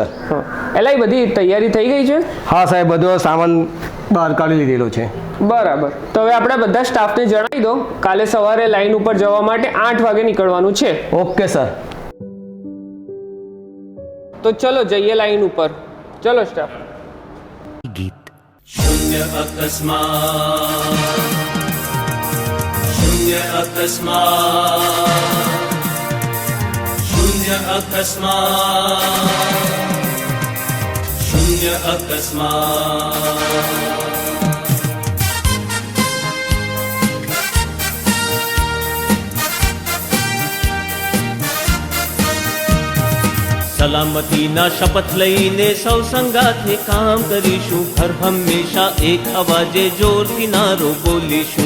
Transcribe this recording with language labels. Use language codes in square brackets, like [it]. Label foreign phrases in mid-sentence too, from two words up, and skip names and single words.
[gu] એટલે એ બધી તૈયારી થઈ ગઈ છે? હા સાહેબ, બધો સામાન બહાર કાઢી લીધેલો છે. બરાબર. તો હવે આપણે બધા સ્ટાફને જણાવી દો કાલે સવારે લાઈન ઉપર જવા માટે 8 વાગે નીકળવાનું છે. ઓકે સર. તો ચલો જઈએ લાઈન ઉપર. ચલો સ્ટાફ. શૂન્ય અકસ્માત શૂન્ય અકસ્માત શૂન્ય અકસ્માત શૂન્ય અકસ્માત સલામતીના શપથ લઈને સૌ સંગાથે કામ કરીશું. હર હંમેશા એક અવાજે જોરથી નારો બોલીશું.